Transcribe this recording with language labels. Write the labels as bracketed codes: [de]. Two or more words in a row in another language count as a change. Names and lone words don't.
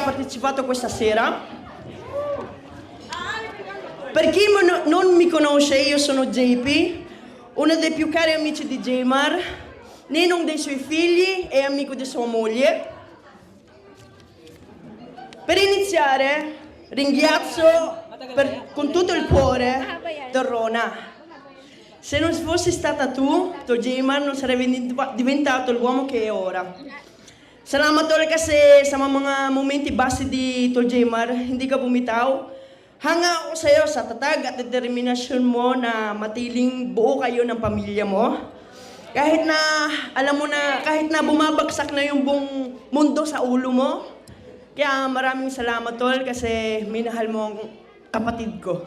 [it] partecipato questa sera. Per chi non mi conosce, io sono JP, uno dei più cari amici di Jmar, ninong dei suoi figli e amico di sua moglie. Per iniziare, ringrazio con tutto il cuore Torrona. Se non fossi stata tu, Jmar non sarebbe diventato l'uomo che è ora. [tl] Salamat tol kasi sa mga momenti base di Jmar, hindi ka bumitaw. Hanga ako sa iyo sa tatag at determinasyon mo na matiling buo kayo ng pamilya mo. Kahit na, alam mo na, kahit na bumabagsak na yung buong mundo sa ulo mo. Kaya maraming salamat tol kasi minahal mo ang kapatid ko.